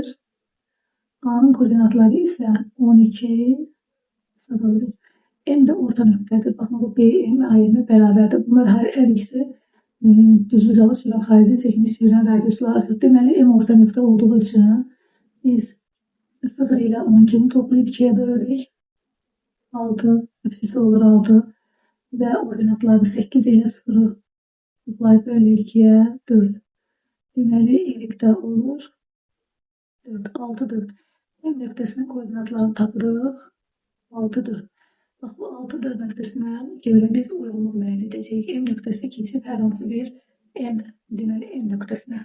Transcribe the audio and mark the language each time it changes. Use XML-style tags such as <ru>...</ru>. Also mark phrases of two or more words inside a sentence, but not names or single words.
<az>A-nın koordinatları isə 12, 0-dır. M də orta nöqtədir. Baxın, bu B, M, A ilə bərabərdir. Bunlar hər ikisi düzbucaqlı üçbucaq xarici çəkilmiş çevrənin radiuslarıdır. Deməli, M orta nöqtə olduğu üçün biz</az> <tr>0 ile 12'ni toplayıp 2'ye böldük. 6 apsisi olur 6 ve ordinatları 8 ile 0'ı toplayıp böldük 2'ye 4.</tr> <az>Deməli ilikdə olur 4, 6, 4. M nöqtəsinin koordinatlarını tapırıq. 6, 4. Bax bu 6, 4 nöqtəsinə görə biz uyğunluq müəyyən edəcəyik. M nöqtəsi keçib hər hansı bir M, deməli M nöqtəsinə.</az>